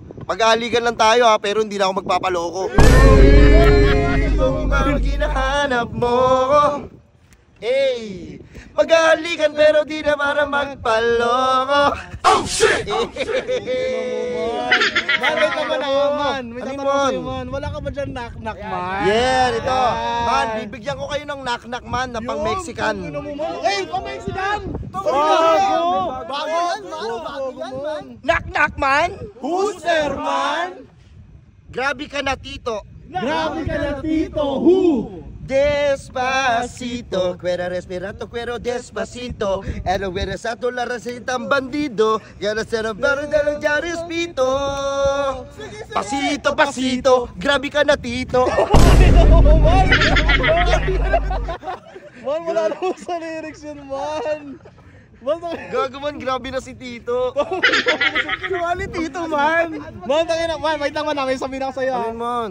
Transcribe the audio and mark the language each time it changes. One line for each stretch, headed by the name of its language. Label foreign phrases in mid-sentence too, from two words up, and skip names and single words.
Filipino: Mag-aaligan lang tayo ha, pero hindi na ako magpapaloko. Kung ang kinahanap mo, mag-aaligan pero di na para magpaloko.
English: Oh shit!
Filipino: Man, wait naman ako, man. May Ano tatanong yun? sa'yo, man. Wala ka ba dyan knock-knock, man?
English: Yeah,
Filipino: ito. Yan. Man, bibigyan ko kayo ng
English: knock-knock man
Filipino: na pang Mexican. Yun, tangina mo, man. Hey, pang Mexican! Bago yan, man.
English: Knock-knock man? Who's there, man?
Filipino: Grabe ka na, tito. Grabe ka na, Tito.
English: Who?
Spanish: Despacito, cuera respirato, cuero despacito. Ano cuera sa la receta ang bandido. Gana sa barrio de los Yaris-Pito. Pasito, pasito,
Filipino: grabe ka na, tito. Man, wala naman sa lyrics yun, man. Man, Gago man, grabe na si tito. Kinuha ni Tito, man. tangina, man, wait lang, man, may sabihin ako sa'yo, Ayun, man.